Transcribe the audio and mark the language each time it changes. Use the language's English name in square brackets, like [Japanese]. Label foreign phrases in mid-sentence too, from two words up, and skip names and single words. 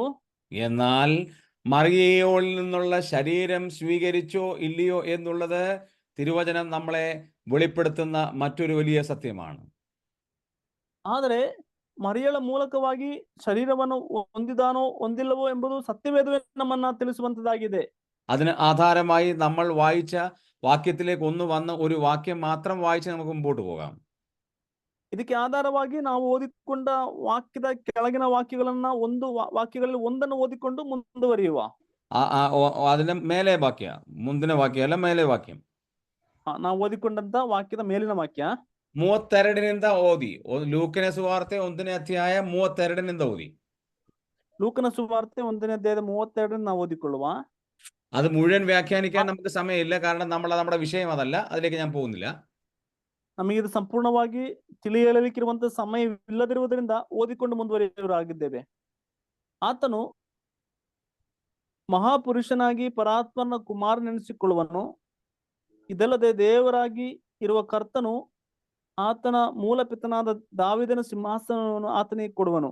[Malayalam] എന്നാൽ മറിയയിൽ നിന്നുള്ള ശരീരം സ്വീകരിച്ചോ ഇല്ലയോ എന്നുള്ളത് തിരുവചനം നമ്മളെ വെളിപ്പെടുത്തുന്ന മറ്റൊരു വലിയ സത്യമാണ്. [Kannada] ಆದರೆ ಮರಿಯಳ ಮೂಲಕವಾಗಿ ಶರೀರವನ್ನು ಹೊಂದಿದಾನೋ ಹೊಂದಿಲ್ಲವೋ ಎಂಬುದು ಸತ್ಯವೇದವೇ ನಮ್ಮನ್ನ ತಿಳಿಸುವಂತದ್ದಾಗಿದೆ. [Malayalam] അതിന് ആധാരമായി നമ്മൾ വായിച്ച വാക്യത്തിലേക്ക് ഒന്ന് വന്ന ഒരു വാക്യം മാത്രം വായിച്ച് നമുക്ക് മുമ്പോട്ട് പോകാം. [Kannada] ಇದಕ್ಕೆ ಆಧಾರವಾಗಿ ನಾವು ಓದಿಕೊಂಡ ವಾಕ್ಯದ ಕೆಳಗಿನ ವಾಕ್ಯಗಳನ್ನ ವಾಕ್ಯಗಳಲ್ಲಿ ಒಂದನ್ನು ಓದಿಕೊಂಡು ಮುಂದುವರಿಯುವ. [Malayalam] അതിന്റെ മേലെ വാക്യ [Kannada] ಮುಂದಿನ ವಾಕ್ಯ ಅಲ್ಲ ಮೇಲೆ ವಾಕ್യം ನಾವು ಓದಿಕೊಂಡಂತ ವಾಕ್ಯದ ಮೇಲಿನ ವಾಕ್ಯ 32ನಿಂದ ಓದಿ. ಲೂಕನ ಸುವಾರ್ತೆ 1ನೇ ಅಧ್ಯಾಯ 32ನಿಂದ ಓದಿ. ಲೂಕನ ಸುವಾರ್ತೆ 1ನೇ ಅಧ್ಯಾಯದ 32 ನಾವು ಓದಿಕೊಳ್ಳುವ. [Malayalam] അത് മുഴുവൻ വ്യാഖ്യാനിക്കാൻ നമുക്ക് സമയമില്ല, കാരണം നമ്മുടെ വിഷയം അതല്ല. അതിലേക്ക് ഞാൻ പോകുന്നില്ല. [Kannada] ನಮಗೆ ಇದು ಸಂಪೂರ್ಣವಾಗಿ ತಿಳಿ ಹೇಳಲಿಕ್ಕಿರುವಂತಹ ಸಮಯವಿಲ್ಲದಿರುವುದರಿಂದ ಓದಿಕೊಂಡು ಮುಂದುವರಿಯುವರಾಗಿದ್ದೇವೆ. ಆತನು ಮಹಾಪುರುಷನಾಗಿ ಪರಾತ್ಮನ ಕುಮಾರನೆನಿಸಿಕೊಳ್ಳುವನು. ಇದಲ್ಲದೆ ದೇವರಾಗಿ ಇರುವ ಕರ್ತನು ಆತನ ಮೂಲ ಪಿತನಾದ ದಾವೀದನ ಸಿಂಹಾಸನವನ್ನು ಆತನಿಗೆ ಕೊಡುವನು.